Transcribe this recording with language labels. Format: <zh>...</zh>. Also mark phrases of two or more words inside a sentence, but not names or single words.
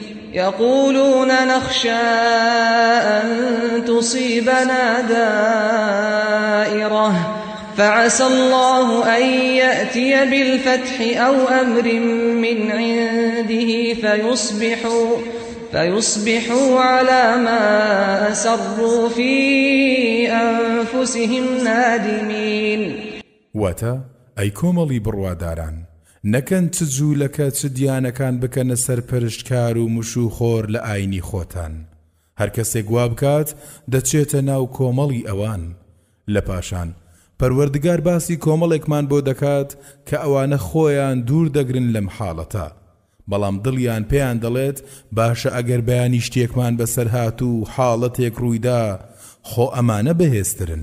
<ar>يقولون نخشى أن تصيبنا دائرة فعسى الله أن يأتي بالفتح أو أمر من عنده فيصبحوا على ما أسروا في أنفسهم نادمين.</ar> <ckb>واتا أي كومەڵی بڕواداران نەکەن چ جوولەکە چ دیانەکان بکەنە سەرپەرشتکار و مشوخۆر لە ئاینی خۆتان. هەر کەسێک وا بکات دەچێتە ناو کۆمەڵی ئەوان. لە پاشان پەروەردگار باسی کۆمەڵێکمان بۆ دەکات کە ئەوانە خۆیان دوور دەگرن لەم حاڵەتە، بەڵام دڵیان پێیان دەڵێت باشە ئەگەر بەیانی شتێکمان بەسەر هات و حاڵەتێک ڕوویدا خۆ ئەمانە بەهێزترن.</ckb>